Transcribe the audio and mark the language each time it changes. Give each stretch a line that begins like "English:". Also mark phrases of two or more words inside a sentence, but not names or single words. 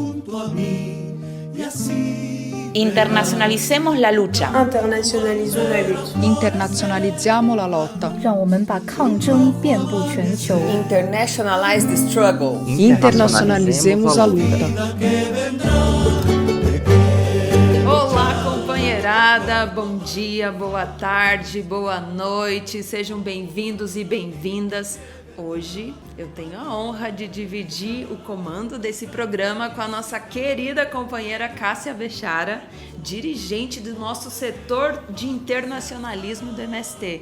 Spanish: Internacionalicemos la lucha.
French: Internationalisons la lutte.
Italian: Internazionalizziamo la lotta.
Chinese: 让我们把抗争遍布全球。
English: Internationalize the struggle.
Portuguese: Internazionalizzemos a luta. Olá, companheirada, bom dia, boa tarde, boa noite, sejam bem-vindos e bem-vindas. Hoje eu tenho a honra de dividir o comando desse programa com a nossa querida companheira Cássia Bechara, dirigente do nosso setor de internacionalismo do MST.